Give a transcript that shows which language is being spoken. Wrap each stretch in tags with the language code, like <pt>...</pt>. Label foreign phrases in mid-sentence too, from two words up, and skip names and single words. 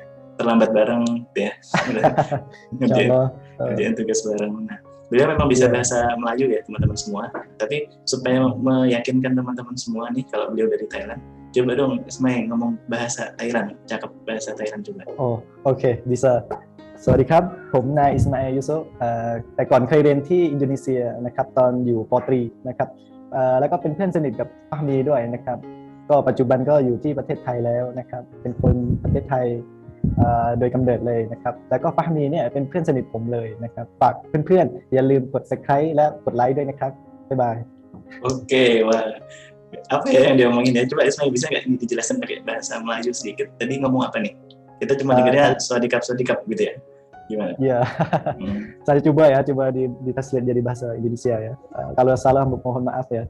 <id>Terlambat bareng gitu ya. Ngerjain tugas bareng. Nah, beliau memang bisa bahasa Melayu ya teman-teman semua, tapi supaya meyakinkan teman-teman semua nih kalau beliau dari Thailand, coba dong Ismay ngomong bahasa Thailand, cakep bahasa Thailand juga. Oh, oke, bisa.</id> <th>สวัสดีครับผมนายอิสมาเอลยูโซแต่ก่อนเคยเรียนที่อินโดนีเซียนะครับตอนอยู่ป. ตรีนะครับแล้วก็เป็นเพื่อนสนิทกับฟาฮมีด้วยนะครับก็ปัจจุบันก็อยู่ที่ประเทศไทยแล้วนะครับเป็นคนประเทศไทยโดยกำเนิดเลยนะครับแล้วก็ฟาฮมีเนี่ยเป็นเพื่อนสนิทผมเลยนะครับฝากเพื่อนๆอย่าลืมกด Subscribe และกดไลค์ด้วยนะครับบ๊ายบาย</th> <id>Oke, wah apa ya yang dia omongin ya, coba Ismail bisa nggak ini dijelasin pakai bahasa Melayu sedikit, tadi ngomong apa nih? Kita cuma dengarnya swadikap gitu ya, gimana? Iya, saya coba ditranslate jadi bahasa Indonesia ya, kalau salah mohon maaf ya.</id>